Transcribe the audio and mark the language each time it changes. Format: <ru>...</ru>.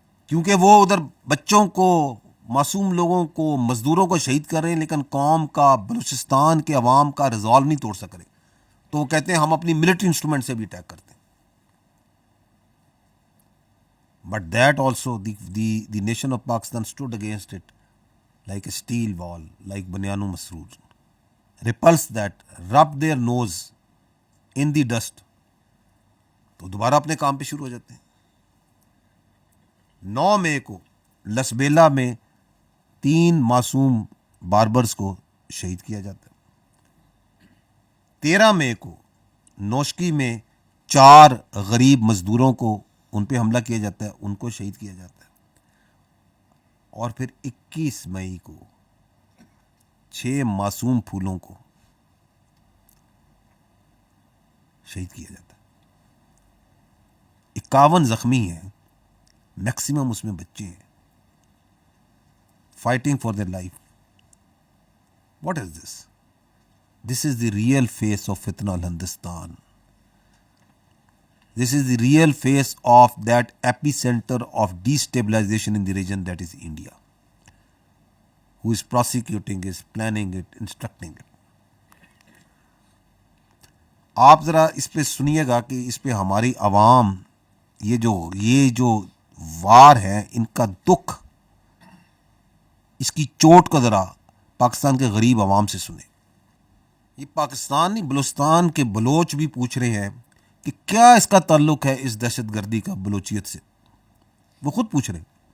<ur>کیونکہ وہ ادھر بچوں کو، معصوم لوگوں کو، مزدوروں کو شہید کر رہے ہیں، لیکن قوم کا، بلوچستان کے عوام کا ریزالو نہیں توڑ سک رہے، تو وہ کہتے ہیں ہم اپنی ملٹری انسٹرومنٹ سے بھی اٹیک کرتے ہیں.</ur> <en>But that also the nation of Pakistan stood against it like a steel wall, like Bunyanu Masroor. Repulsed that, rubbed their nose in the dust.</en> <ur>تو دوبارہ اپنے کام پہ شروع ہو جاتے ہیں. 9 مئی کو لسبیلا میں 3 معصوم باربرز کو شہید کیا جاتا ہے. 13 مئی کو نوشکی میں 4 غریب مزدوروں کو، ان پہ حملہ کیا جاتا ہے، ان کو شہید کیا جاتا ہے. اور پھر 21 مئی کو 6 معصوم پھولوں کو شہید کیا جاتا ہے. 51 زخمی ہیں، میکسیمم اس میں بچے ہیں.</ur> <en>Fighting for their life. What is this? This is the real face of فتنہ الہندوستان. This is the real face of that epicenter of destabilization in the region, that is India, who is prosecuting, is planning it, instructing it.</en> <ur>آپ ذرا اس پہ سنیے گا کہ اس پہ ہماری عوام، یہ جو وار ہے، ان کا دکھ، اس کی چوٹ کو ذرا پاکستان کے غریب عوام سے سنیں. یہ پاکستان نہیں، بلوچستان کے بلوچ بھی پوچھ رہے ہیں کہ کیا اس کا تعلق ہے اس دہشت گردی کا بلوچیت سے. وہ خود پوچھ رہے ہیں.</ur>